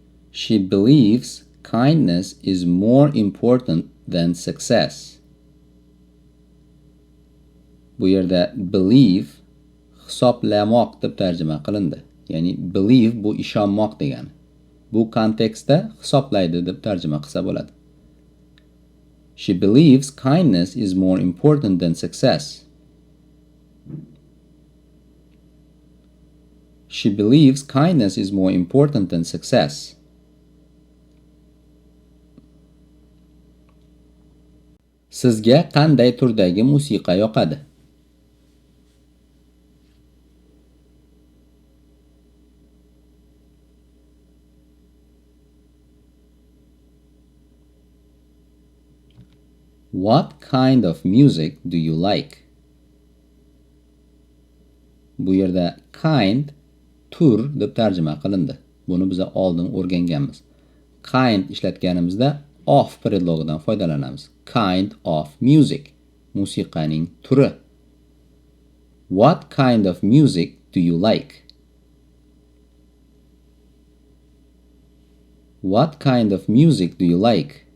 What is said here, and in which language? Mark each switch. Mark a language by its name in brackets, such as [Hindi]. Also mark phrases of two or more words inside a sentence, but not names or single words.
[English] She believes kindness is more important than success. [Uzbek] Bu yerda believe hisoblamoq deb tarjima qilindi. Ya'ni believe bu ishonmoq degani. Bu kontekstda hisoblaydi deb tarjima qilsa bo'ladi. [English] She believes kindness is more important than success. She believes kindness is more important than success. [Uzbek] Sizga qanday turdagi musiqa yoqadi? [English] What kind of music do you like? [Uzbek] Bu yerda kind tur deb tarjima qilindi. Buni biz oldin o'rganganmiz. Kind ishlatganimizda of predlogidan foydalanamiz. [English] Kind of music. [Uzbek] Musiqaning turi. [English] What kind of music do you like? What kind of music do you like?